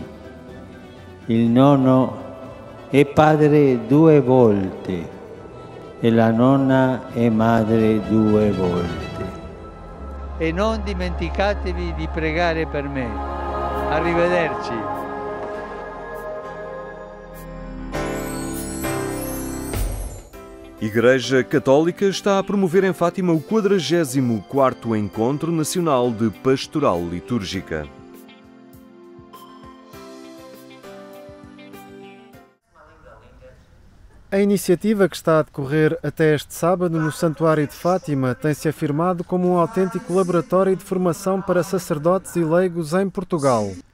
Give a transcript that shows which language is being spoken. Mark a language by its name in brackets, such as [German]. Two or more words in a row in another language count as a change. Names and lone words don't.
[Italian] Il nonno è padre 2 volte e la nonna è madre 2 volte. E non dimenticatevi di pregare per me. Arrivederci. [Portuguese] Igreja Católica está a promover em Fátima o 44º Encontro Nacional de Pastoral Litúrgica. A iniciativa, que está a decorrer até este sábado no Santuário de Fátima, tem-se afirmado como um autêntico laboratório de formação para sacerdotes e leigos em Portugal.